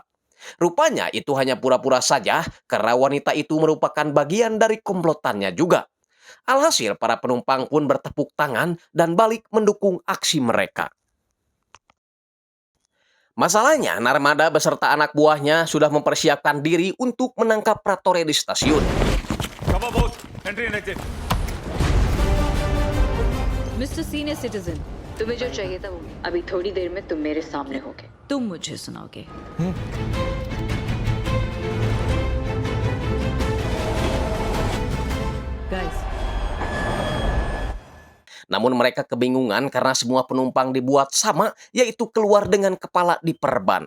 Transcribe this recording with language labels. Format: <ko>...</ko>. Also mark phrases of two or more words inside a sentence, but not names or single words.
<id>Rupanya itu hanya pura-pura saja karena wanita itu merupakan bagian dari komplotannya juga. Alhasil para penumpang pun bertepuk tangan dan balik mendukung aksi mereka. Masalahnya, Narmada beserta anak buahnya sudah mempersiapkan diri untuk menangkap Ratore di stasiun.</id> <en>Come on, boss. Entry and exit.</en> <hi>मिस्टर सीनियर सिटीजन, तुम्हें जो चाहिए था वो अभी थोड़ी देर में तुम मेरे सामने होगे। तुम मुझे सुनाओगे। गाइस,</hi> <id>Namun mereka kebingungan karena semua penumpang dibuat sama, yaitu keluar dengan kepala diperban.</id>